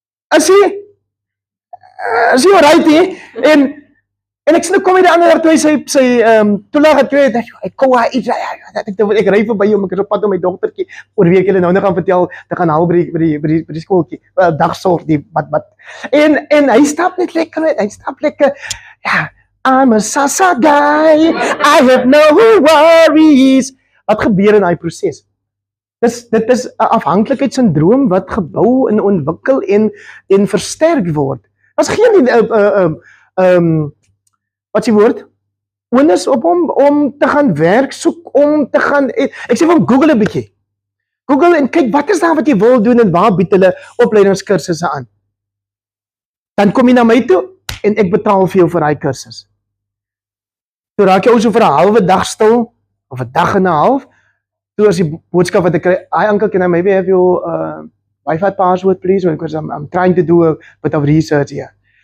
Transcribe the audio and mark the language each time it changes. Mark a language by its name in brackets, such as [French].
[Afrikaans] As hy right hier, en ek sê nou kom hy die ander dag toe hy sy toelaag het kry, ek kom hy iets, ek ry verby hom, ek is op pad om my dogtertjie, oor wie ek julle nou gaan vertel, te gaan haal by die skooltjie, dagsorg, die wat. En hy stap net lekker, ja, [English] I'm a SASSA guy, I have no worries. [Afrikaans] Wat gebeur in daai proses? Dit is 'n afhanklikheidssindroom wat gebou en ontwikkel en versterk word. Daar's geen wat s'ie woord? Onus op hom om te gaan werk soek, om te gaan, ek sê van Google 'n bietjie. Google en kyk wat is daar wat jy wil doen en waar bied hulle opleidingskursusse aan. Dan kom jy na my toe en ek betaal vir jou vir daai kursus. Toe raak jy ou so vir 'n halwe dag stil of 'n dag en 'n half. Toe as die boodskap wat ek kry, [English] "Hi uncle, can I maybe have your Wi-Fi password please, because I'm trying to do a bit of research here."